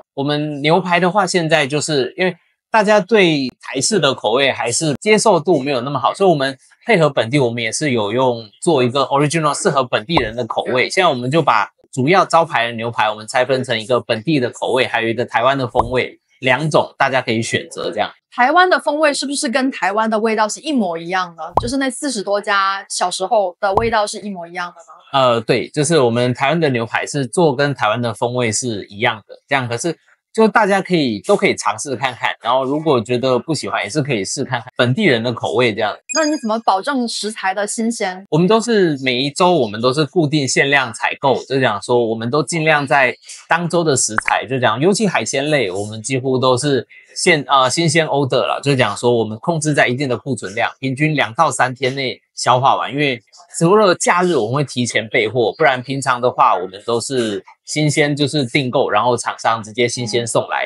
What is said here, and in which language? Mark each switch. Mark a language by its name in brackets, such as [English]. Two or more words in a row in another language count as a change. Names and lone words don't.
[Chinese] 我們牛排的話，現在就是因為大家對台式的口味還是接受度沒有那麼好，所以我們配合本地，我們也是有做一個 original 適合本地人的口味。現在我們就把主要招牌的牛排，我們拆分成一個本地的口味，還有一個台灣的風味，兩種大家可以選擇這樣。台灣的風味是不是跟台灣的味道是一模一樣的？就是那40多家小時候的味道是一模一樣的嗎？对，就是我們台灣的牛排是做跟台灣的風味是一樣的，這樣。可是就大家都可以嘗試看看，然後如果覺得不喜歡，也是可以試看看本地人的口味這樣。那你怎麼保證食材的新鮮？我們都是每一周我們都是固定限量採購，就講說我們都盡量在當周的食材，就講尤其海鮮類，我們幾乎都是新鮮 order 了，就講說我們控制在一定的庫存量，平均2到3天內消化完，因為除了假日我們會提前備貨，不然平常的話我們都是新鮮就是訂購，然後廠商直接新鮮送來。